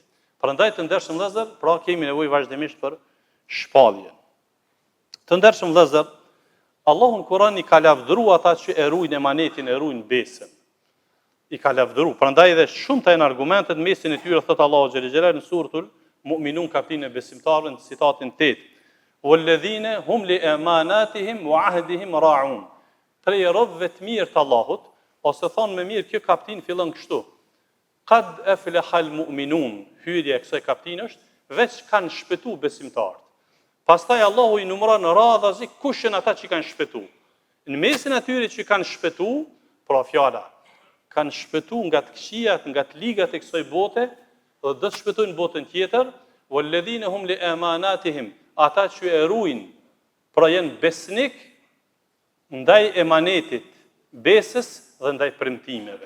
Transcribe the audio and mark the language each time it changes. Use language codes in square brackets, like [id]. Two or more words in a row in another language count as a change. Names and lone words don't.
[sq] Prandaj të ndershëm vëllezër, pra kemi nevojë vazhdimisht për shpallje. Të ndershëm vëllezër, Allahu në Kur'an i ka lavdëruar ata që e ruajnë emanetin, e ruajnë besën. I ka lavdëruar. Prandaj edhe shumë të janë argumentet mesin e tyre thot Allahu [ar] جل جلاله [sq] në suratul Mu'minun kapitullin e besimtarëve në citatin 8. [ar] والذين هم لأماناتهم وعهدهم راعون. [sq] Prej robëve të mirë të Allahut, ose thonë me mirë kjo kapitull fillon kështu. [ar] قد أفلح المؤمنون, [sq] hyrja e kësaj kapitini është veç kanë shpëtu besimtarët. Pastaj Allahu i numëron radhazi kush janë ata që kanë shpëtu. Në mesin atyre që kanë shpëtu, pra fjala, kanë shpëtu nga të këqijat, nga të ligat e kësaj bote, dhe do të shpëtojnë botën tjetër, [ar] والذين هم لأماناتهم, [sq] ata që e ruajnë, pra janë besnik ndaj emanetit, besës dhe ndaj premtimeve.